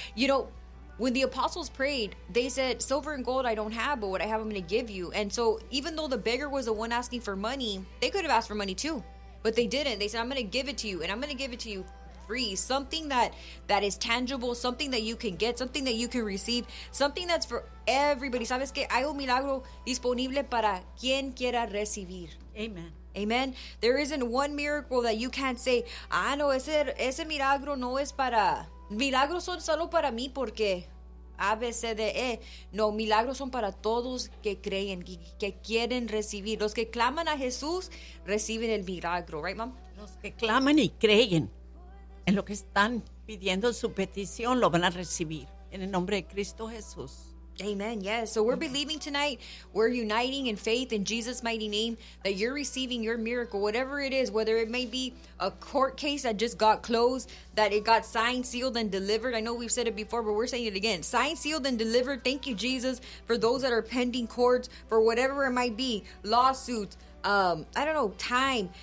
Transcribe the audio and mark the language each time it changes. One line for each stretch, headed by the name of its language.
English: You know, when the apostles prayed, they said, silver and gold I don't have, but what I have, I'm going to give you. And so even though the beggar was the one asking for money, they could have asked for money too, but they didn't. They said, I'm going to give it to you, and I'm going to give it to you free. Something that is tangible, something that you can get, something that you can receive, something that's for everybody.
Spanish: ¿Sabes qué? Hay un milagro disponible para quien quiera recibir. Amen. Amen.
English: There isn't one miracle that you can't say, ah,
Spanish: no, ese milagro no es para... Milagros son solo para mí porque A, B, C, D, E. No, milagros son para todos que creen, que quieren recibir. Los que claman a Jesús reciben el milagro.
English: Right, mom?
Spanish: Los que claman y creen en lo que están pidiendo, su petición, lo van a recibir. En el nombre de Cristo Jesús.
English: Amen. Yes. So we're believing tonight. We're uniting in faith in Jesus' mighty name that you're receiving your miracle, whatever it is, whether it may be a court case that just got closed, that it got signed, sealed, and delivered. I know we've said it before, but we're saying it again. Signed, sealed, and delivered. Thank you, Jesus, for those that are pending courts, for whatever it might be, lawsuits, I don't know, time.